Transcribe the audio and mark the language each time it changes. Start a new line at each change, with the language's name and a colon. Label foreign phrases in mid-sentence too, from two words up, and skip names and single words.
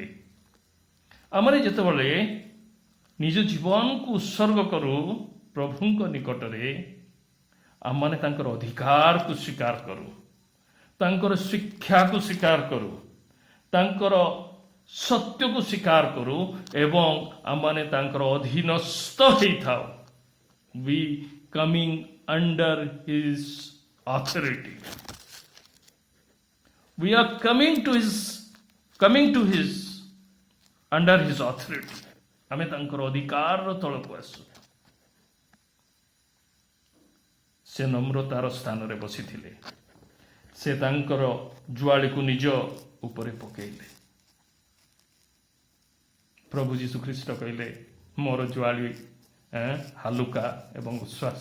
Odia: ଆମେ ଯେତେବେଳେ ନିଜ ଜୀବନକୁ ଉତ୍ସର୍ଗ କରୁ ପ୍ରଭୁଙ୍କ ନିକଟରେ, ଆମମାନେ ତାଙ୍କର ଅଧିକାରକୁ ସ୍ୱୀକାର କରୁ, ତାଙ୍କର ଶିକ୍ଷାକୁ ସ୍ୱୀକାର କରୁ, ତାଙ୍କର ସତ୍ୟକୁ ସ୍ୱୀକାର କରୁ ଏବଂ ଆମମାନେ ତାଙ୍କର ଅଧୀନସ୍ଥ ହେଇଥାଉ।
English: We coming under his authority. We are coming to his under his authority.
Odia: ଆମେ ତାଙ୍କର ଅଧିକାରର ତଳକୁ ଆସୁ। ସେ ନମ୍ରତାର ସ୍ଥାନରେ ବସିଥିଲେ। ସେ ତାଙ୍କର ଜୁଆଳିକୁ ନିଜ ଉପରେ ପକେଇଲେ। ପ୍ରଭୁ ଯୀଶୁ ଖ୍ରୀଷ୍ଟ କହିଲେ, ମୋର ଜୁଆଳି ହାଲୁକା ଏବଂ ଉଶ୍ୱାସ।